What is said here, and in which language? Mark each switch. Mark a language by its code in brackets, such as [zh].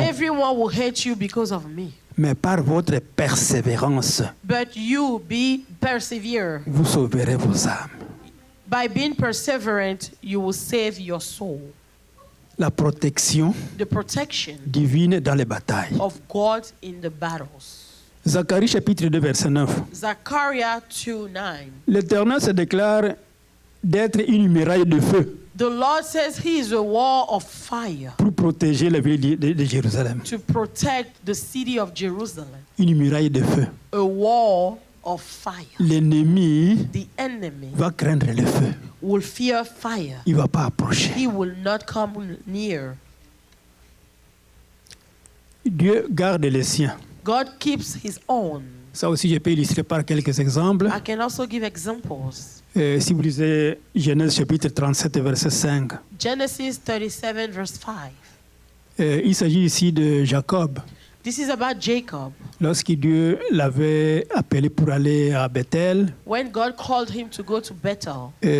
[en] Everyone will hate you because of me. [fr] Mais par votre persévérance, [en] But you persevere. [fr] vous sauverez vos âmes. [en] By being perseverant, you will save your soul. [fr] La protection [en] The protection [fr] divine dans les batailles. [en] of God in the battles. [fr] Zacharie chapitre 2, verset 9. [en] Zechariah 2:9. [fr] L'Éternel se déclare d'être une muraille de feu. [en] The Lord says he is a wall of fire [fr] pour protéger la ville de Jérusalem. [en] to protect the city of Jerusalem. [fr] Une muraille de feu. [en] A wall of fire. [fr] L'ennemi [en] The enemy [fr] va craindre le feu. [en] will fear fire. [fr] Il ne va pas approcher. [en] He will not come near. [fr] Dieu garde les siens. [en] God keeps his own. [fr] Ça aussi, je peux illustrer par quelques exemples. [en] I can also give examples. [fr] Si vous lisez Genèse chapitre 37, verset 5, [en] Genesis 37 verse 5. [fr] il s'agit ici de Jacob. [en] This is about Jacob. [fr] Lorsque Dieu l'avait appelé pour aller à Bethel, [en] When God called him to go to Bethel